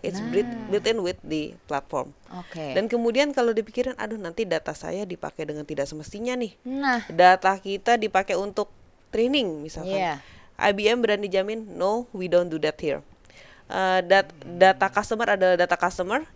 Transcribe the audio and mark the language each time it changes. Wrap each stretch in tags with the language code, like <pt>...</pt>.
<en>It's built in with the platform. Oke.</en> <id>Dan kemudian kalau dipikirin, aduh nanti data saya dipakai dengan tidak semestinya nih. Nah, Data kita dipakai untuk training misalkan. Iya.</id> <en>IBM</en> <id>berani jamin,</id> <en>no, we don't do that here.</en> <id>Data customer adalah data customer.</id>